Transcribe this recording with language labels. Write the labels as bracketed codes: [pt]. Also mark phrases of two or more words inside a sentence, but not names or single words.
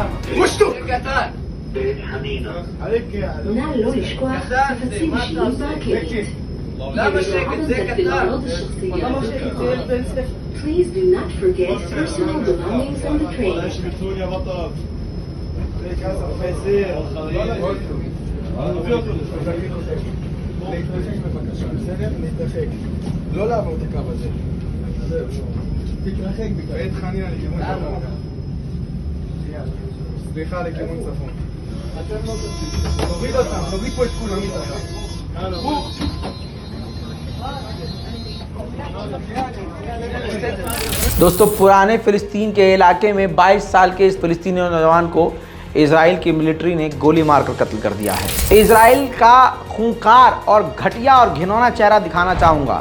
[he] נא לא לשכוח חפצים אישיים ברכבת. [en] Please do not forget personal belongings on the train. [he] לא לעבור את הקו הזה. תתרחק בית חניה לכיוון צפון. סליחה, לכיוון צפון. תוריד אותם, תוריד פה את כולם מתחת. [hi] दोस्तों, पुराने फिलिस्तीन के इलाके में 22 साल के इस फिलिस्तीनी नौजवान को इजराइल की मिलिट्री ने गोली मारकर कत्ल कर दिया है। इजराइल का खूंखार और घटिया और घिनौना चेहरा दिखाना चाहूँगा।